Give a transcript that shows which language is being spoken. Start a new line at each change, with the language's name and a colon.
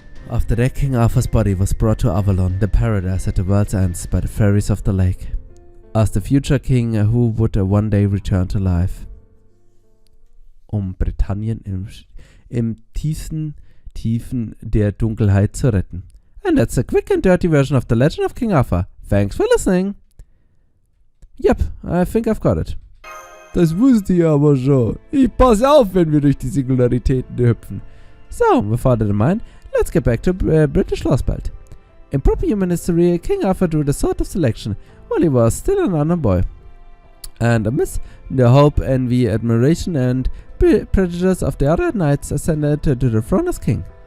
English: After that, King Arthur's body was brought to Avalon, the paradise at the world's ends, by the fairies of the lake, as the future king who would one day return to life,
German: Britannien im tiefsten Tiefen der Dunkelheit zu retten.
English: And that's a quick and dirty version of the legend of King Arthur. Thanks for listening. Yep, I think I've got it.
German: Das wusste ich aber schon. Ich pass auf, wenn wir durch die Singularitäten hüpfen.
English: So, without further mind, let's get back to British Lostbelt. In proper human history, King Arthur drew the sword of selection while he was still an unknown boy. And amidst the hope, envy, admiration, and prejudice of the other knights, ascended to the throne as king.